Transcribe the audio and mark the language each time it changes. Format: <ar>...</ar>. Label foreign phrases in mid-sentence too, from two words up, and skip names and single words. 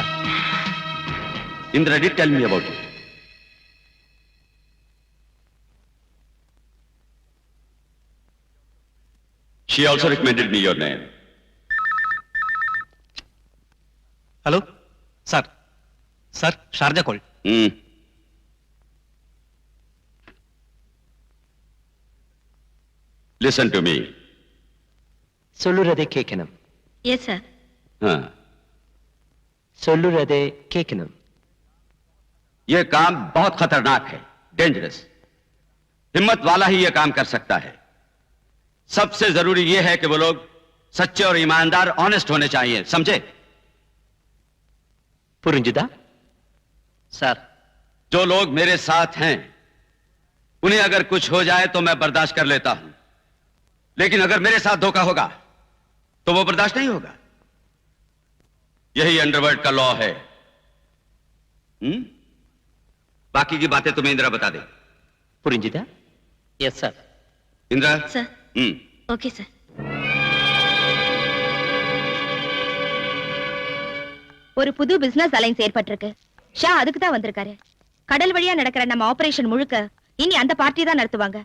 <en>Indra did tell me about you. She also recommended me your name. Hello? Sir. Sir, Sharjah called. Listen to me.</en> <ta>சொல்லுறதை கேட்கணும்.</ta> <en>yes sir.</en> <ta>சொல்லுறதை கேட்கணும்.</ta> <hi>ये काम बहुत खतरनाक है, डेंजरस. हिम्मत वाला ही ये काम कर सकता है. सबसे जरूरी ये है कि वो लोग सच्चे और ईमानदार, ऑनेस्ट होने चाहिए, समझे?</hi> <ta>புரிஞ்சுதா? சார்,</ta> <hi>जो लोग मेरे साथ हैं उन्हें अगर कुछ हो जाए तो मैं बर्दाश्त कर लेता हूं, लेकिन अगर मेरे साथ धोखा होगा तो वो बर्दाश्त नहीं होगा. यही अंडरवर्ल्ड का लॉ है. बाकी की बातें तुम्हें इंदिरा बता दे.</hi> <ta>புரிஞ்சுதா?</ta> <en>yes sir. इंदिरा. sir. okay sir.</en> <ta>ஒரு புது</ta> <en>business alliance</en> <ta>ஏற்பட்டிருக்கு. ஷா அதுக்கு தான் வந்திருக்காரு. கடல் வழியா நடக்கிற நம்ம ஆபரேஷன் முழுக்க இனி அந்த பார்ட்டி தான் நடத்துவாங்க.</ta>